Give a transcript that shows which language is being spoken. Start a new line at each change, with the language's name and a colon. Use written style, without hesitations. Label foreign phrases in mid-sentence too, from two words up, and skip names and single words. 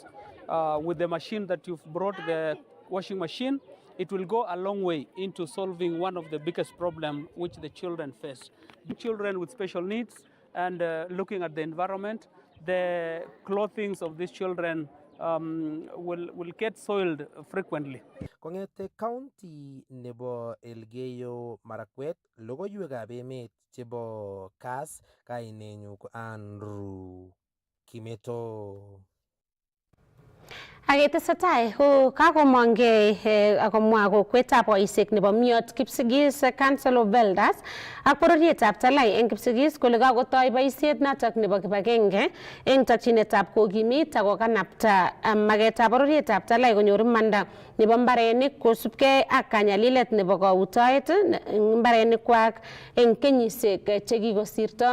English: With the machine that you've brought, the washing machine, it will go a long way into solving one of the biggest problems which the children face. Children with special needs and looking at the environment, the clothing of these children will get soiled frequently.
Kalenjin: Kongete county nebo Elgeyo Marakwet, logoiwekab emet chebo Kass, kainenyu ko Andrew Kimeto. Aketesetai ko kakomongei akomwa kokwetab boisiek nebo Miot Kipsigis Council of Elders ak bororietab Talai eng Kipsigis kole kakotoi boisiet notok nebo kibagenge eng tokyinetab kokimit ak kokanapta magetab bororietab Talai konyor imanda nebo mbarenik kosubkei ak kanyalilet nebo kautoet eng mbarenikwak eng kenyisiek chekikosirto.